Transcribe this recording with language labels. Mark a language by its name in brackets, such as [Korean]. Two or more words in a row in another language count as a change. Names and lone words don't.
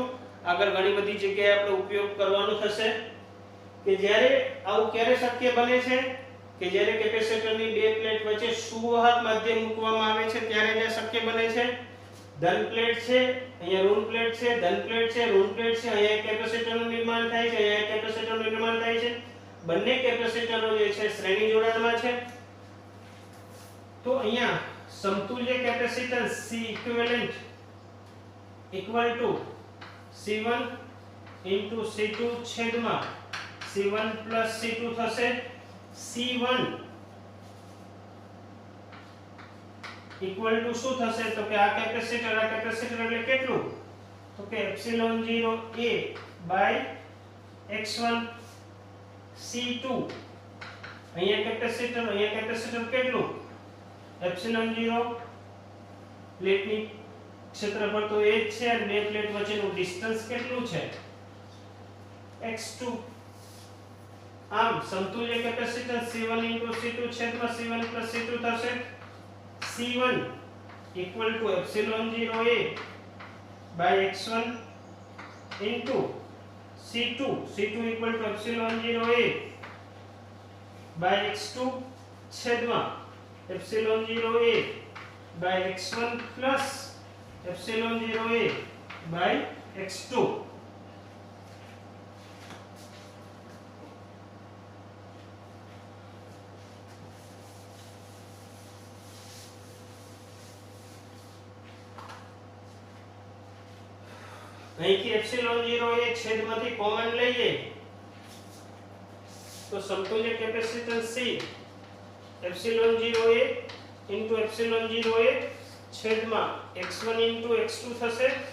[Gujarati] આગળ ઘણી બધી જગ્યાએ આપણે ઉપયોગ કરવાનો થશે કે જ્યારે આવું ક્યારે શક્ય બને છે કે જ્યારે કેપેસિટરની બે પ્લેટ વચ્ચે સુવાહક માધ્યમ મૂકવામાં આવે છે ત્યારે તે શક્ય બને છે. ધન પ્લેટ છે, અહીંયા ઋણ પ્લેટ છે, ધન પ્લેટ છે, ઋણ પ્લેટ છે, અહીંયા કેપેસિટરનું નિર્માણ થાય છે, અહીંયા કેપેસિટરનું નિર્માણ થાય છે. બંને કેપેસિટરો જે છે શ્રેણી જોડાણમાં છે. તો અહીંયા સમતુલ્ય કેપેસિટન્સ [English] C equivalent equal to C1 into C2 [Gujarati] છેદમાં [English] C1 plus C2 [Gujarati] થશે. [English] C1 equal to [Gujarati] શું થશે? તો કે આ કેપેસિટર એટલે કેટલું? તો કે [English] epsilon 0 a by x1 C2. [Gujarati] અહીંયા કેપેસિટર કેટલું? એપ્સિલોન 0 પ્લેટની ક્ષેત્રફળ તો એ જ છે અને બે પ્લેટ વચ્ચેનું ડિસ્ટન્સ કેટલું છે? x2. આમ સમતુલ્ય કેપેસિટન્સ C1 C2 છેદમાં C1 C2 થશે. [English] C1 equal to epsilon 0 a by x1 into C2 equal to epsilon 0 a by x2 છેદમાં epsilon 0a by x1 plus epsilon 0a by x2. [Gujarati] અહીંથી એપ્સિલોન 0a છેદમાંથી કોમન લઈએ તો સમતુલ્ય કેપેસિટન્સ C [English] epsilon 0a into epsilon 0a [Gujarati] છેદમાં [English] x1 into x2 [Gujarati] થશે.